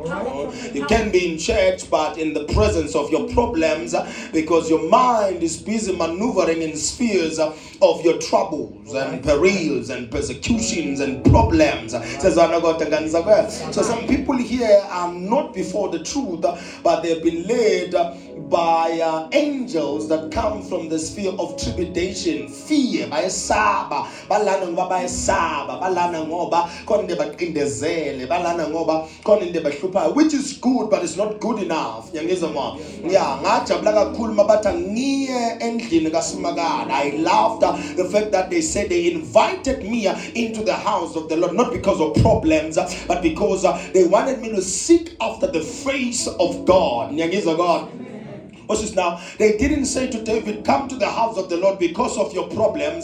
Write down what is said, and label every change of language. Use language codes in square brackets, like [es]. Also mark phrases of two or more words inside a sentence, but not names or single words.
[en] You can be in church but in the presence of your problems because your mind is busy maneuvering in spheres of your troubles and perils and persecutions and problems. So some people here are not before the truth, but they've been led by angels that come from the sphere of trepidation, fear, [nd] bayesaba, balana ngoba bayesaba, balana ngoba konde baqindezele, balana ngoba konde bahlupha, [en] which is good but it's not good enough. [nd] Yangizwa mama. Yeah, ngajabula kakhulu mabathi ngiye endlini kaSimakala. [en] I loved the fact that they said they invited me into the house of the Lord, not because of problems, but because they wanted me to seek after the face of God. [nd] Yangizwa God. [en] Now, they didn't say to David, come to the house of the Lord because of your problems.